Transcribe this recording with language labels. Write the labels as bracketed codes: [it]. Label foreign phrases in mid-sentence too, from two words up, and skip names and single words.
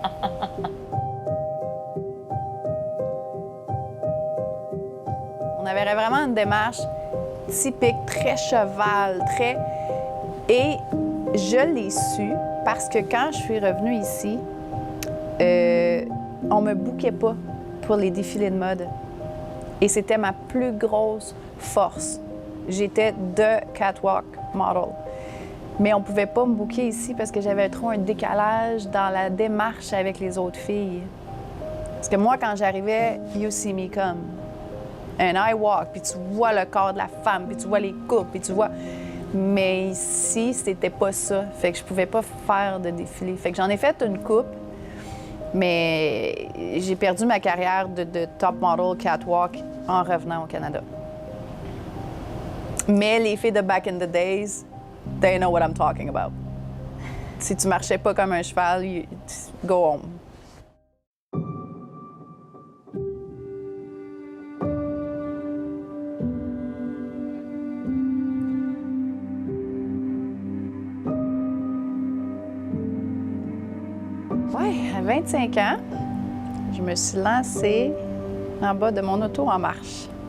[fr] On avait vraiment une démarche typique, très cheval, très... Et je l'ai su parce que quand je suis revenue ici, on me bookait pas pour les défilés de mode. Et c'était ma plus grosse force. J'étais [en] the catwalk model. [fr] Mais on pouvait pas me booker ici parce que j'avais trop un décalage dans la démarche avec les autres filles. Parce que moi, quand j'arrivais, [en] you see me come. And I walk, [fr] puis tu vois le corps de la femme, puis tu vois les coupes, puis tu vois... Mais ici, c'était pas ça. Fait que je pouvais pas faire de défilé. Fait que j'en ai fait une coupe, mais j'ai perdu ma carrière de top model catwalk en revenant au Canada. Mais les filles de [en] back in the days, they know what I'm talking about. [fr] Si tu marchais pas comme un cheval, [en] go home. [fr] Oui, à 25 ans, je me suis lancée en bas de mon auto en marche.